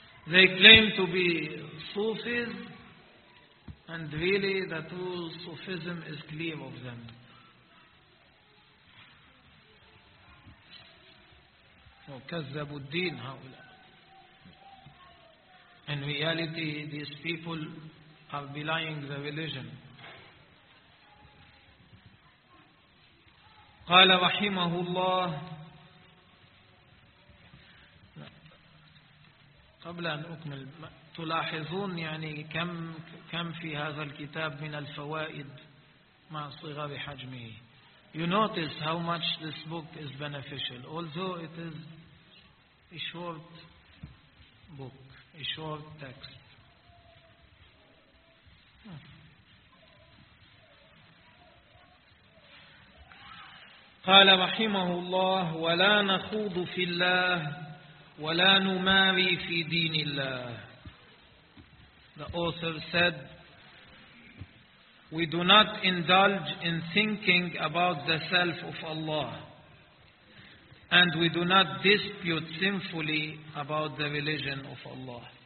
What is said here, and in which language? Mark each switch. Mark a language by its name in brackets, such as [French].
[English] They claim to be Sufis, and really the true Sufism is clear of them. [Arabic] وَكَذَّبُوا الدِّينَ هَؤُلَاءِ. [English] In reality, these people are belying the religion. [Arabic] قال رحمه الله قبل أن أكمل تلاحظون يعني كم في هذا الكتاب من الفوائد مع صغر حجمه. [English] You notice how much this book is beneficial, although it is a short book, a short text. [Arabic] قال رحمه الله ولا نخوض في الله ولا نماري في دين الله. [English] The author said, we do not indulge in thinking about the self of Allah, and we do not dispute sinfully about the religion of Allah.